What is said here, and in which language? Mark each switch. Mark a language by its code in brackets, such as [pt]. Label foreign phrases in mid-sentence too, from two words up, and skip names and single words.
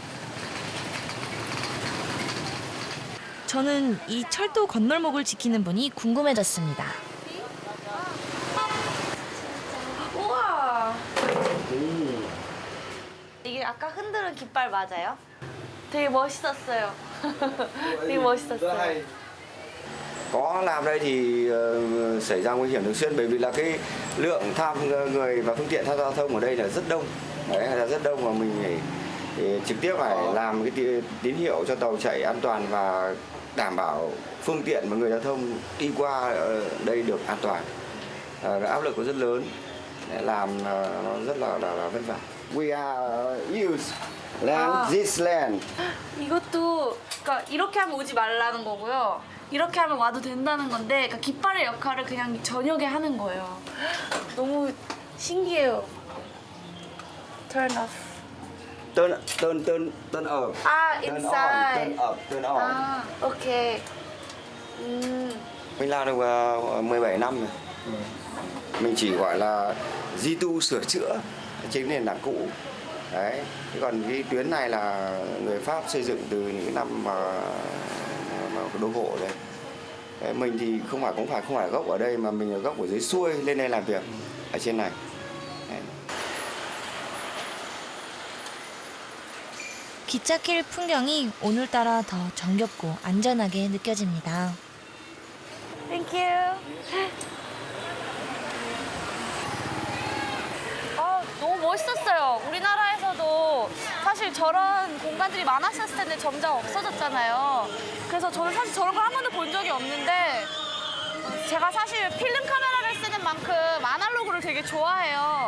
[ko] 저는 이 철도 건널목을 지키는 분이 궁금해졌습니다. 우와! 이게 아까 흔드는 깃발 맞아요? 되게 멋있었어요. 되게 멋있었어요. [vi] Có làm đây thì xảy ra nguy hiểm thường xuyên bởi vì là cái lượng người và phương tiện tham gia giao thông ở đây là rất đông. Đấy, là rất đông và mình phải trực tiếp phải làm cái tín hiệu cho tàu chạy an toàn và đảm bảo phương tiện và người giao thông đi qua đây được an toàn. Cái áp lực nó rất lớn, làm nó rất là vất vả. [en] We are used land this land. [ko] 이것도 그러니까 이렇게 하면 오지 말라는 거고요. 이렇게 하면 와도 된다는 건데 그러니까 깃발의 역할을 그냥 저녁에 하는 거예요. 너무 신기해요. [en] Turn off. Turn up. [ko] 아, [en] Turn inside. on, turn up, turn on. [ko] 아, 오케이. [vi] Mình làm được 17 năm rồi. Mình chỉ gọi là di tu sửa chữa trên nền tảng cũ. Đấy. Thế còn cái tuyến này là người Pháp xây dựng từ những cái năm mà đô hộ đây. Đấy, mình thì không phải gốc ở đây mà mình là gốc ở dưới xuôi lên đây làm việc ở trên này. Đấy. [ko] 기찻길 풍경이 오늘따라 더 정겹고 안전하게 느껴집니다. [en] Thank you. [ko] 너무 멋있었어요. 우리나라에서도 사실 저런 공간들이 많았었을 텐데 점점 없어졌잖아요. 그래서 저는 사실 저런 걸 한 번도 본 적이 없는데 제가 사실 필름 카메라를 쓰는 만큼 아날로그를 되게 좋아해요.